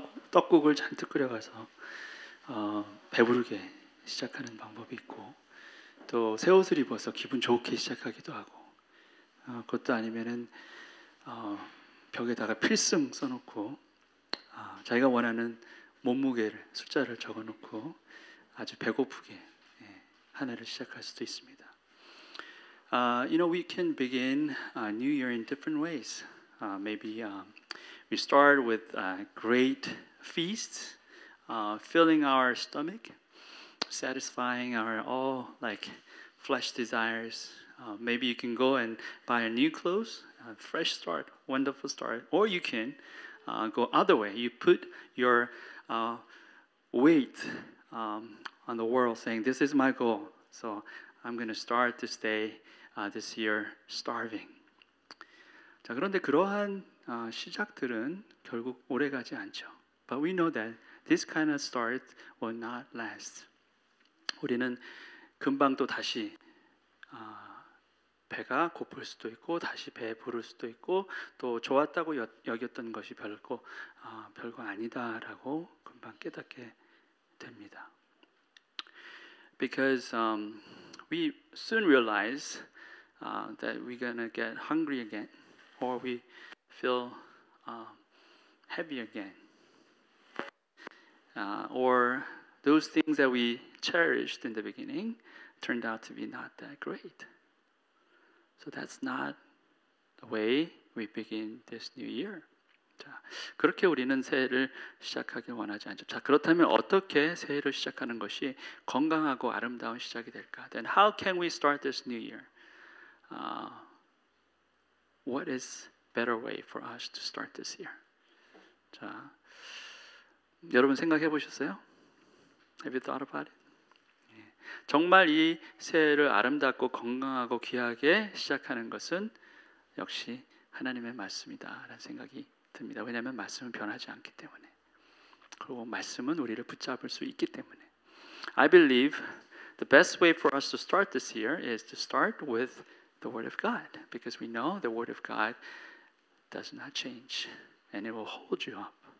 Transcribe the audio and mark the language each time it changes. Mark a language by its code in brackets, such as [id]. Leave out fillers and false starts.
[ko] 떡국을 잔뜩 끓여가서 배부르게 시작하는 방법이 있고, 또 새 옷을 입어서 기분 좋게 시작하기도 하고, 그것도 아니면은 벽에다가 필승 써놓고 자기가 원하는 몸무게를 숫자를 적어놓고 아주 배고프게 한 해를 시작할 수도 있습니다. [en] We can begin New Year in different ways. Maybe we start with great feasts, filling our stomach, satisfying our all like flesh desires. Maybe you can go and buy a new clothes, fresh start, wonderful start. Or you can go other way. You put your weight on the world, saying, "This is my goal. So I'm going to start this day, this year, starving." [ko] 자, 그런데 그러한 시작들은 결국 오래가지 않죠. [en] But we know that this kind of start will not last. [ko] 우리는 금방 또 다시 배가 고플 수도 있고 다시 배 부를 수도 있고 또 좋았다고 여겼던 것이 별거 아니다라고 금방 깨닫게 됩니다. [en] Because we soon realize that we're gonna get hungry again, or we feel heavy again, or those things that we cherished in the beginning turned out to be not that great. So that's not the way we begin this new year. [ko] 자, 그렇게 우리는 새해를 시작하길 원하지 않죠. 자, 그렇다면 어떻게 새해를 시작하는 것이 건강하고 아름다운 시작이 될까? [en] Then how can we start this new year? What is better way for us to start this year? [ko] 자, 여러분 생각해 보셨어요? [en] Have you thought about it? [ko] 정말 이 새해를 아름답고 건강하고 귀하게 시작하는 것은 역시 하나님의 말씀이다라는 생각이 듭니다. 왜냐하면 말씀은 변하지 않기 때문에, 그리고 말씀은 우리를 붙잡을 수 있기 때문에. [en] I believe the best way for us to start this year is to start with the Word of God, because we know the Word of God does not change and it will hold you up.